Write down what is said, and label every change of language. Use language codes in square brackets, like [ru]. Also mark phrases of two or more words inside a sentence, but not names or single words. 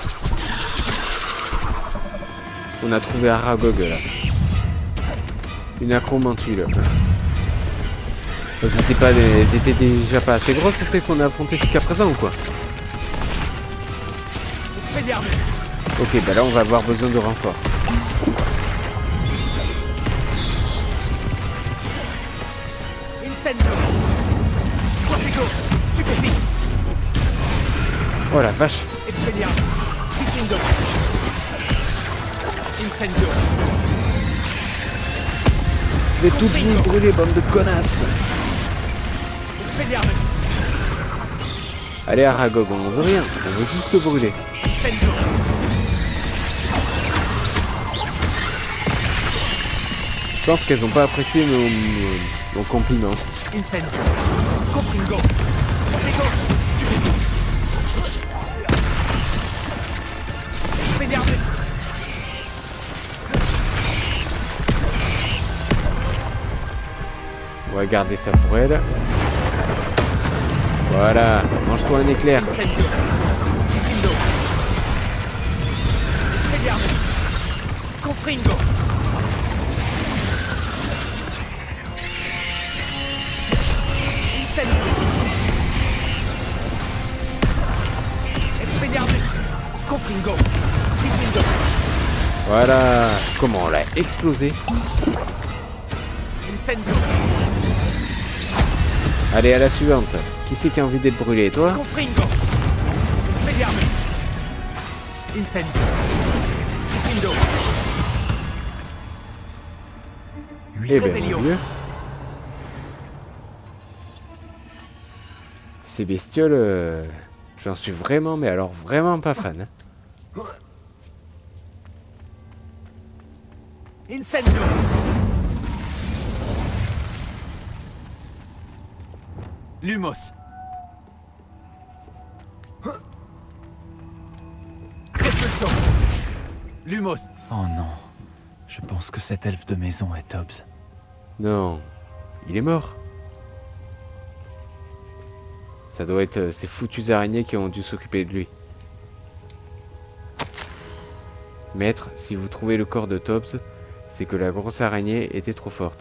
[fr] On a trouvé Aragog là. Une acromantule. Elles étaient déjà pas assez grosses celles qu'on a affrontées jusqu'à présent ou quoi? Ok, bah là on va avoir besoin de renfort. Incendio. Profigo. Stupéfique. Oh la vache. Expelliarmus. Indo. Incendio. Je vais toutes vous brûler, bande de connasses. Expelliarmus. Allez Aragog, on veut rien, on veut juste te brûler. Incendio. Je pense qu'elles ont pas apprécié nos compliments. Incendio. Confringo. Profigo. Stupéfique. Expelliarmus. On va garder ça pour elle. Voilà, mange-toi un éclair. Incendio. Indo. Expelliarmus. Confringo. Incendio. Expelliarmus. Confringo. Indo. Voilà, comment on l'a explosé. Incendio. Allez, à la suivante. Qui c'est qui a envie d'être brûlé, toi? Confringo. Expelliarmus. Incendio. Indo. Eh ben mon Dieu. Ces bestioles, j'en suis vraiment, mais alors vraiment pas fan. Hein. Incendio. Lumos. Expulso. Lumos. Oh non. Je pense que cet elfe de maison est Tobbs. Non, il est mort. Ça doit être ces foutues araignées qui ont dû s'occuper de lui. Maître, si vous trouvez le corps de Tobbs, c'est que la grosse araignée était trop forte.